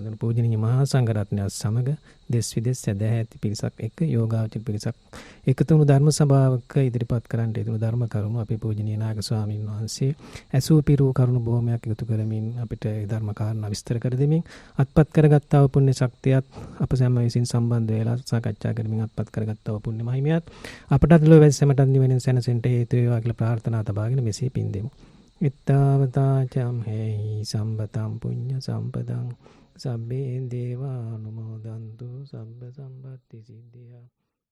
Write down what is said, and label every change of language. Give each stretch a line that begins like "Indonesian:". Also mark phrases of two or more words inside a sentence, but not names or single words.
Sinhala: වුණු පූජනීය මහා සංඝරත්නය සමග දෙස් විදෙස් සදැහැ ඇති පිරිසක් එක්ක යෝගාවචර පිරිසක් එකතු වුණු ධර්ම සභාවක ඉදිරිපත් කරන්න යෙදුණු ධර්ම කරුණු අපේ පූජනීය නායක ස්වාමීන් වහන්සේ ඇසූ පිරූ කරුණු බොහොමයක් එකතු කරමින් අපිට ඒ ධර්ම කාරණා විස්තර කර දෙමින් අත්පත් කරගත්තා වූ පුණ්‍ය ශක්තියත් අප සැම විසින් සම්බන්ධ වෙලා සාකච්ඡා කරමින් අත්පත් කරගත්තා වූ පුණ්‍ය මහිමයත් අපටත් ලෝක සැමටත් නිවෙනින් සැනසෙන්න හේතු වේවා කියලා ප්‍රාර්ථනා තබාගෙන මෙසේ පින් දෙමු.
Pali: ittavata camhehi sambatam punya sampadang sabbe deva anumodantu sabba sambatti siddhya